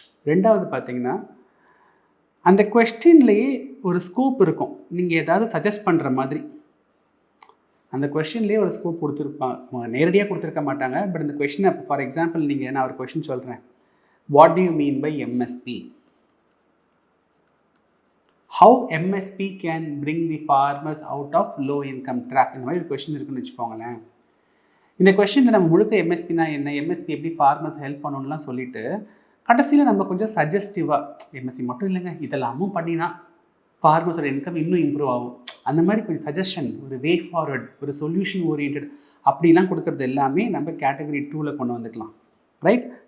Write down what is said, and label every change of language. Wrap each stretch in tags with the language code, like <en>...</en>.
<ta>ரெண்டாவது பார்த்தீங்கன்னா, அந்த கொஸ்டின்லேயே ஒரு ஸ்கோப் இருக்கும். நீங்கள் ஏதாவது சஜஸ்ட் பண்ணுற மாதிரி அந்த கொஸ்டின்லேயே ஒரு ஸ்கோப் கொடுத்துருப்பாங்க. நேரடியாக கொடுத்துருக்க மாட்டாங்க. பட் இந்த கொஸ்டினை ஃபார் எக்ஸாம்பிள் நான் ஒரு கொஸ்டின் சொல்கிறேன்.</ta> <en>What do you mean by MSP? How MSP can bring the farmers out of low income trap?</en> <ta>இந்த மாதிரி ஒரு கொஸ்டின் இருக்குன்னு வச்சுக்கோங்களேன். இந்த கொஸ்டினில் நம்ம முழுக்க எம்எஸ்பினா என்ன, எம்எஸ்பி எப்படி ஃபார்மர்ஸ் ஹெல்ப் பண்ணணும்லாம் சொல்லிட்டு கடைசியில் நம்ம கொஞ்சம் சஜஸ்டிவாக, எம்எஸ்பி மட்டும் இல்லைங்க இதெல்லாமும் பண்ணினா ஃபார்மர்ஸோட இன்கம் இன்னும் இம்ப்ரூவ் ஆகும், அந்த மாதிரி கொஞ்சம் சஜஷன், ஒரு வே ஃபார்வர்ட், ஒரு சொல்யூஷன் ஓரியன்ட் அப்படிலாம் கொடுக்குறது எல்லாமே நம்ம கேட்டகரி 2ல் கொண்டு வந்துக்கலாம். ரைட்.</ta>